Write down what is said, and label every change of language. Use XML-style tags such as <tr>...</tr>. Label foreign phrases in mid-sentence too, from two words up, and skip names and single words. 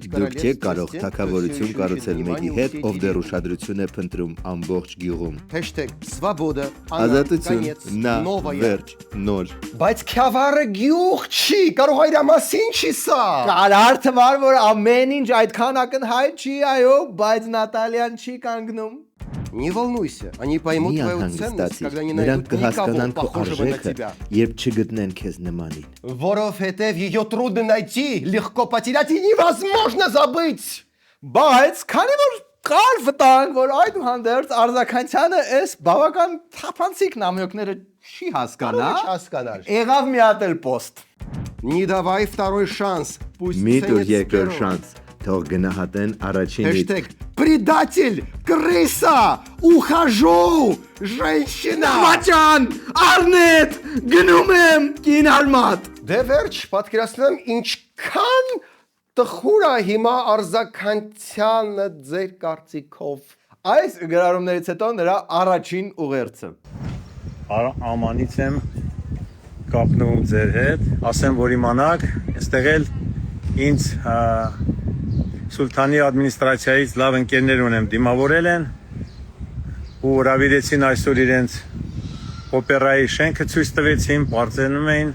<hy>Դուք չեք կարող թակավորություն կառուցել մեկի հետ, ով դեռ ուշադրություն է փնտրում ամբողջ գյուղում։ #Svoboda, Ազատություն, նա, վերջ, նոր։ Բայց Քյավառը գյուղ չի, կարող է իր մասին չի սա։ Կարար թվար, որ ամեն ինչ այդքան ակնհայտ չի, այո, բայց Նատալիան չի կանգնում։</hy> <ru>Не волнуйся, они поймут твою ценность, когда не</ru> <hy>Նրանք</hy> <ru>найдут никого</ru> <hy>կհասկանան քո</hy> <ru>похожего на</ru> <hy>արժեքը,</hy> <ru>тебя.</ru> <hy>երբ չգտնեն քեզ նմանին։</hy> <ru>Որովհետև ее трудно найти, легко потерять и невозможно забыть.</ru> <hy>Բայց քանի որ կար վտանգ, որ այդուհանդերձ Արզականցյանը այս բավական թափանցիկ նամյոկները չի հասկանա, եղավ մի հատ էլ post։</hy> <ru>Не давай второй шанс, пусть</ru> <hy>Մի տուր</hy> <ru>ценят</ru> <hy>երկրորդ</hy> <ru>первого.</ru> <hy>շանս, թող գնահատեն առաջինից։</hy> <ru>Предатель, крыса, ухожу, женщина.</ru> <hy>Մաչան, Արնետ, գնում եմ, կին արմատ։ Դե վերջ, պատկերացնեմ ինչքան տխուր է հիմա Արզականցյանը ձեր կարծիքով։ Այս գրառումներից հետո նրա առաջին ուղերձը։ Ամանից եմ կապնում ձեր հետ, ասեմ, որ իմանաք, այստեղ էլ ինձ Սուլթանի ադմինիստրացիայից լավ ընկերներ ունեմ, դիմավորել են ու հրավիրեցին այսօր իրենց օպերայի շենքը ցույց տվեցին, բարձրանում էին։</hy>